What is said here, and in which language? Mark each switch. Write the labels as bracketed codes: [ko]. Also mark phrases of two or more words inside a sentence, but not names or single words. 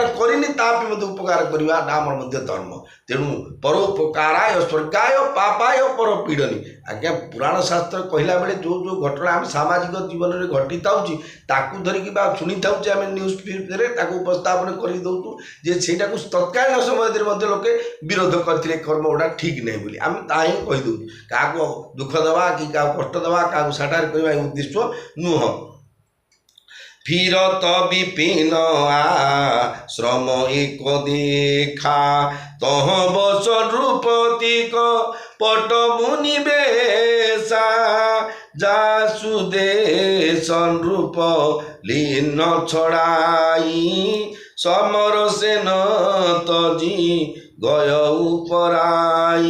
[or] କରିନି ତା ବି ମଧ୍ୟ ଉପକାର କରିବାଟା ଆମର ମଧ୍ୟ ଧର୍ମ ତେଣୁ [sa] ପରୋପକାରାୟ ସ୍ୱର୍ଗାୟ ପାପାୟ ପରପୀଡ଼ନି [or] ଆଜ୍ଞା ପୁରାଣ ଶାସ୍ତ୍ର କହିଲା ବେଳେ ଯେଉଁ ଘଟଣା ଆମେ ସାମାଜିକ ଜୀବନରେ ଘଟିଥାଉଛି ତାକୁ ଧରିକି ବା ଶୁଣିଥାଉଛେ ଆମେ ନ୍ୟୁଜ୍ ଫ୍ୟୁଜ୍ରେ ତାକୁ ଉପସ୍ଥାପନ କରିଦେଉଛୁ ଯେ ସେଇଟାକୁ ତତ୍କାଳୀନ ସମୟରେ ମଧ୍ୟ ଲୋକେ ବିରୋଧ କରିଥିଲେ କର୍ମ ଗୁଡ଼ା ଠିକ୍ ନାହିଁ ବୋଲି ଆମେ ତାହା ହିଁ କହିଦେଉଛୁ କାହାକୁ ଦୁଃଖ ଦେବା କି କାହାକୁ କଷ୍ଟ ଦେବା କାହାକୁ ସାଟାର କରିବା ଏ ଉଦ୍ଦେଶ୍ୟ ନୁହଁ [awa] फिरत विपिन आश्रम एक देखा तह बस नृपतिक पट मुनि बेसा जासुदेश नृप लीन छड़ाई समर सेन तजी गय उपराई